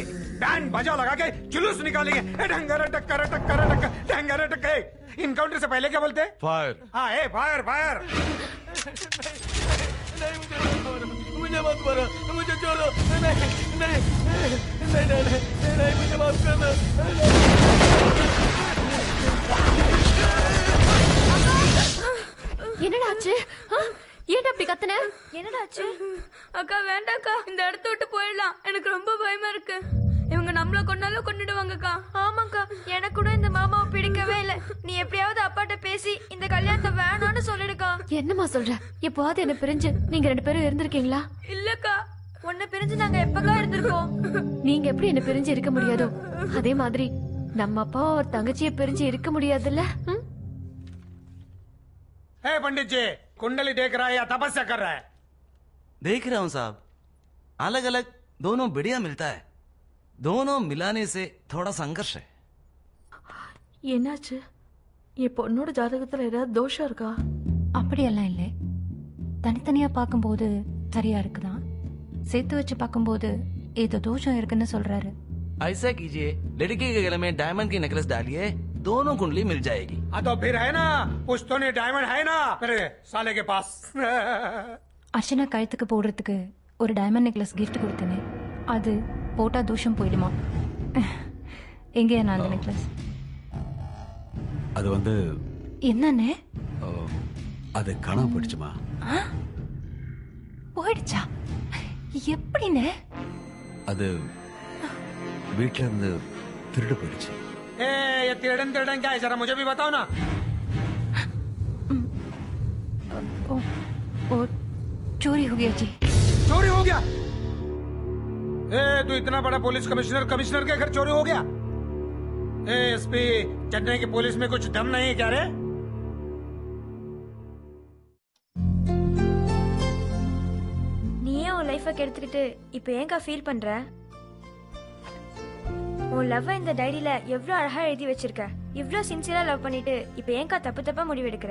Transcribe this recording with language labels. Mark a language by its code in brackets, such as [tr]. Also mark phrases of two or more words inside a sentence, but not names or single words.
[hi] बैंड बजा लगा के जुलूस निकालेंगे. ढंगर टक्कर टक्कर टक्कर ढंगर टक्कर. इनकाउंटर से पहले क्या बोलते? फायर. हाँ ए फायर फायर. मुझे मत मारो, मुझे छोड़ो, नहीं मुझे माफ कर दो [ta] என்னடா ஆச்சு ஏன்டா அப்படி கத்துன என்னடா ஆச்சு அக்கா வேண்டாக்கா இந்த இடத்த விட்டு போயிடலாம் எனக்கு ரொம்ப பயமா இருக்கு இவங்க நம்மள கொண்டாலும் கொண்டுடுவாங்கக்கா ஆமாக்கா எனக்கு கூட இந்த மாமாவை பிடிக்கவே இல்ல நீ எப்படியாவது அப்பாட்ட பேசி இந்த கல்யாணத்தை வேணாம்னு சொல்லிடுக்கா என்னம்மா சொல்ற எப்போவாவது என்ன பிரிஞ்சு நீங்க 2 பேரும் இருந்திருக்கீங்களா இல்லக்கா உன்னை பிரிஞ்சு நாங்க எப்பக்கா இருந்திருக்கோம் நீங்க எப்படி என்ன பிரிஞ்சு இருக்க முடியாதோ அதே மாதிரி நம்ம அப்பா ஒரு தங்கச்சியை பிரிஞ்சு இருக்க முடியாதுல்ல [hi] ए पंडित जी कुंडली देख रहा है या तपस्या कर रहा है? देख रहा हूँ साहब, अलग अलग दोनों बढ़िया मिलता है, दोनों मिलाने से थोड़ा संघर्ष है। [ta] என்னாச்சு என் பொண்ணோட ஜாதகத்துல ஏதாவது தோஷம் இருக்கா அப்படியெல்லாம் இல்லை, தனித்தனியா பார்க்கும்போது சரியா இருக்குதான், சேர்த்து வச்சு பார்க்கும்போது ஏதோ தோஷம் இருக்குன்னு சொல்றாரு. [hi] ऐसा कीजिए, लड़के के गले में डायमंड की नेकलेस डालिए, दोनों कुंडली मिल जाएगी। तो फिर है ना, पुश्तोनी डायमंड है ना मेरे साले के पास। [ta] அர்ச்சனா கழுத்துக்கு போடுறதுக்கு ஒரு [en] diamond necklace gift [ta] கொடுத்தேனே, அது போட்டா தோஷம் போயிடுமா? எங்கேயா நான் அந்த நெக்லஸ்? அது வந்து என்னண்ணே? அது காணாம போயிடுச்சுமா. போயிடுச்சா? எப்படிண்ணே? அது வீட்ல இருந்து திருடு போயிடுச்சு. [hi] ये तिरडन तिरडन क्या है, जरा मुझे भी बताओ ना। ओ चोरी हो गया जी। चोरी हो गया? ए तू इतना बड़ा [en] police commissioner [hi] के घर चोरी हो गया? ए एसपी, चेन्नई की पुलिस में कुछ दम नहीं है क्या रे? [ta] நீயே உன் லைஃபை கெடுத்துக்கிட்டு இப்போ ஏங்கா ஃபீல் பண்ற? உன் லவ் இந்த டைரியில எவ்வளவு அழகா எழுதி வச்சிருக்க, இவ்ளோ [en] sincerely love [ta] பண்ணிட்டு இப்ப ஏங்கா தப்பா முடிவு எடுக்கிற?